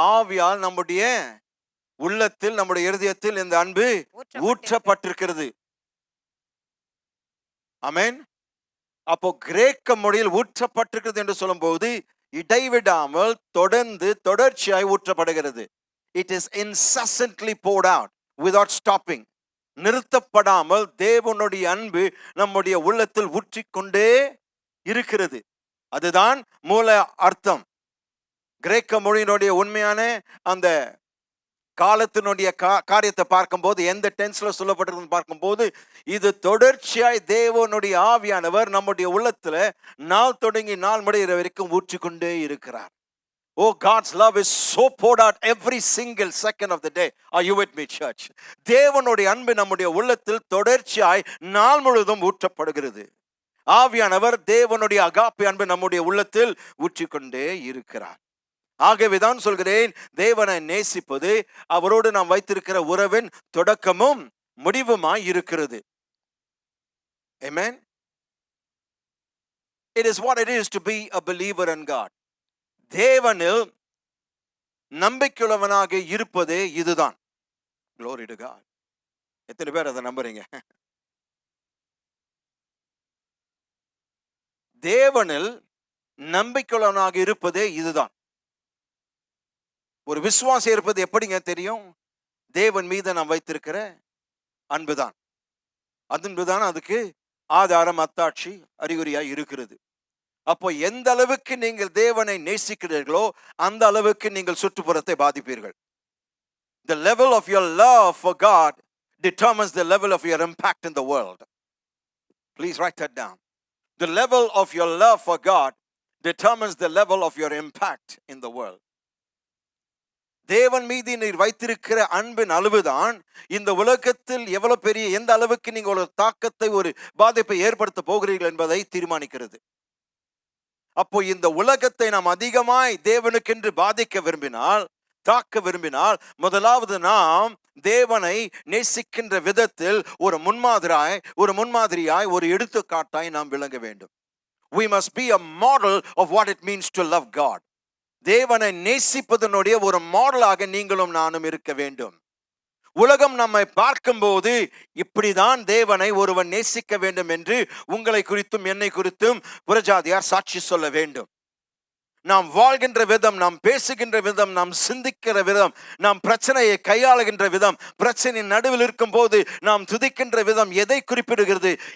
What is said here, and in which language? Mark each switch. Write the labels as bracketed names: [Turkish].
[Tamil] ஆவியால் நம்முடைய உள்ளத்தில், நம்முடைய இருதயத்தில் இந்த அன்பு ஊற்றப்பட்டிருக்கிறது. ஆமென். அப்போ கிரேக்க மொழியில் ஊற்றப்பட்டிருக்கிறது என்று சொல்லும் போது இடைவிடாமல் தொடர்ந்து தொடர்ச்சியாய் ஊற்றப்படுகிறது. [English] It is incessantly poured out without stopping. [Tamil] நிறுத்தப்படாமல் தேவனுடைய அன்பு நம்முடைய உள்ளத்தில் ஊற்றிக்கொண்டே இருக்கிறது. அதுதான் மூல அர்த்தம். கிரேக்க மொழியினுடைய உண்மையான அந்த காலத்தினுடைய காரியத்தை பார்க்கும்போது, எந்த டென்ஸ்ல சொல்லப்பட்டிருக்குன்னு பார்க்கும்போது, இது தொடர்ச்சியாய் தேவனுடைய ஆவியானவர் நம்முடைய உள்ளத்துல நாள் தொடங்கி நாள் முடிகிற வரைக்கும் ஊற்றிக்கொண்டே இருக்கிறார். [English] Oh, God's love is so poured out every single second of the day. Are you with me, church? [Tamil] தேவனுடைய அன்பு நம்முடைய உள்ளத்தில் தொடர்ச்சியாய் நாள் முழுவதும் ஊற்றப்படுகிறது. ஆவியானவர் தேவனுடைய அகாப்பை அன்பு நம்முடைய உள்ளத்தில் ஊற்றிக்கொண்டே இருக்கிறார். ஆகவேதான் சொல்கிறேன், தேவனை நேசிப்பது அவரோடு நாம் வைத்திருக்கிற உறவின் தொடக்கமும் முடிவுமாய் இருக்கிறது. [English] Amen. It is what it is to be a believer in God. [Tamil] தேவனில் நம்பிக்கையுள்ளவனாக இருப்பதே இதுதான். [English] Glory to God. [Tamil] எத்தனை பேர் அதை நம்புறீங்க? தேவனில் நம்பிக்கையுள்ளவனாக இருப்பதே இதுதான். ஒரு விசுவாசம் இருப்பது எப்படிங்க தெரியும்? தேவன் மீது நாம் வைத்திருக்கிற அன்புதான். அன்புதான் அதுக்கு ஆதாரம், அத்தாட்சி, அறிகுறியாய் இருக்கிறது. அப்போ எந்த அளவுக்கு நீங்கள் தேவனை நேசிக்கிறீர்களோ அந்த அளவுக்கு நீங்கள் சுற்றுப்புறத்தை பாதிப்பீர்கள். [English] The level of your love for God determines the level of your impact in the world. Please write that down. The level of your love for God determines the level of your impact in the world. [Tamil] தேவன் மீது நீர் வைத்திருக்கிற அன்பின் அளவுதான் இந்த உலகத்தில் எவ்வளவு பெரிய, எந்த அளவுக்கு நீங்கள் ஒரு தாக்கத்தை, ஒரு பாதிப்பை ஏற்படுத்த போகிறீர்கள் என்பதை தீர்மானிக்கிறது. அப்போ இந்த உலகத்தை நாம் அதிகமாய் தேவனுக்கென்று பாதிக்க விரும்பினால், தாக்க விரும்பினால், முதலாவது நாம் தேவனை நேசிக்கின்ற விதத்தில் ஒரு முன்மாதிரியாய் ஒரு எடுத்துக்காட்டாய் நாம் விளங்க வேண்டும். [English] We must be a model of what it means to love God. [Tamil] தேவனை நேசிப்பதனுடைய ஒரு மாடலாக நீங்களும் நானும் இருக்க வேண்டும். உலகம் நம்மை பார்க்கும்போது இப்படிதான் தேவனை ஒருவன் நேசிக்க வேண்டும் என்று உங்களை குறித்தும் என்னை குறித்தும் புறஜாதியார் சாட்சி சொல்ல வேண்டும். நாம் வாழ்கின்ற விதம், நாம் பேசுகின்ற விதம், நாம் சிந்திக்கிற விதம், நாம் பிரச்சனையை கையாளுகின்ற விதம், பிரச்சனையின் நடுவில் இருக்கும் போது நாம் துதிக்கின்ற விதம் எதை குறிப்பிடுகிறது?